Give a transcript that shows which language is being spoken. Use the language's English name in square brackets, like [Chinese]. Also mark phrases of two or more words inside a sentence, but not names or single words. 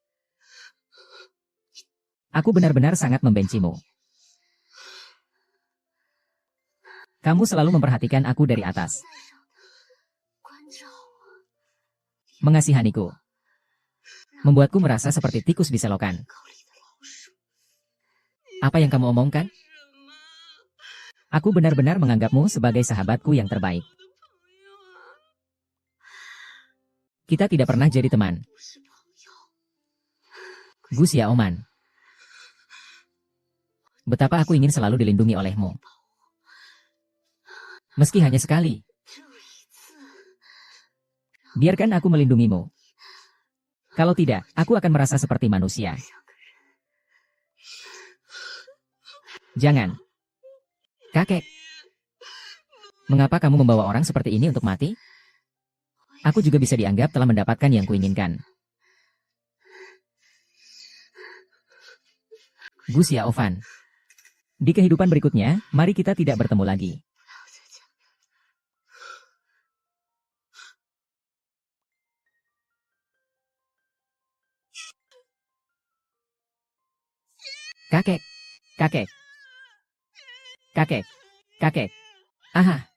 [Indonesian] Aku benar-benar sangat membencimu. Kamu selalu memperhatikan aku dari atas. [Chinese] 关照我， [Indonesian] Mengasihaniku. Membuatku merasa seperti tikus di selokan. [Chinese] 沟里的老鼠。 [Indonesian] Apa yang kamu omongkan? [Chinese] 什么？ [Indonesian] Aku benar-benar menganggapmu sebagai sahabatku yang terbaik. [Chinese] 朋友啊， [Indonesian] Kita tidak pernah jadi teman. [Chinese] 不是朋友。 [Indonesian] Bu Xiaoman. Betapa aku ingin selalu dilindungi olehmu. Meski hanya sekali. [Chinese] 只有一次， [Indonesian] Biarkan aku melindungimu. Kalau tidak, aku akan merasa seperti manusia. [Chinese] 两个人。 [Indonesian] Jangan. Kakek. Mengapa kamu membawa orang seperti ini untuk mati? Aku juga bisa dianggap telah mendapatkan yang kuinginkan. Gu Xiaofan. Di kehidupan berikutnya, mari kita tidak bertemu lagi. [Chinese] 不要再讲了。 [Indonesian] Kakek. Kakek. Kakek. Kakek. Aha.